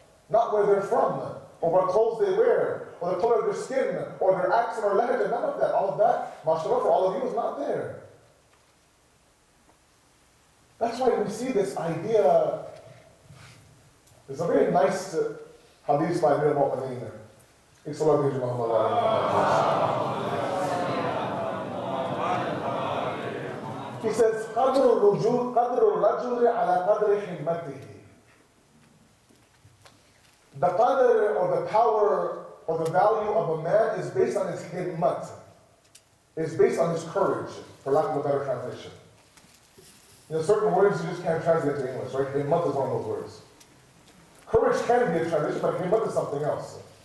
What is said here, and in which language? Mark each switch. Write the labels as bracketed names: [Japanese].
[English] not where they're from, or what clothes they wear, or the color of their skin, or their accent or language, none of that. All of that, mashallah, for all of you is not there. That's why we see this idea. There's a very nice hadith by Amir al-Mu'mineen. He says, [Arabic] قَدْرُ الرَّجُلِ عَلَى قَدْرِ حِمَّتِهِ. [English] The qadr, or the power, or the value of a man is based on his himmat. Is based on his courage, for lack of a better translation. Certain words you just can't translate to English, right? Himmat is one of those words. Courage can be a translation, but himmat is something else.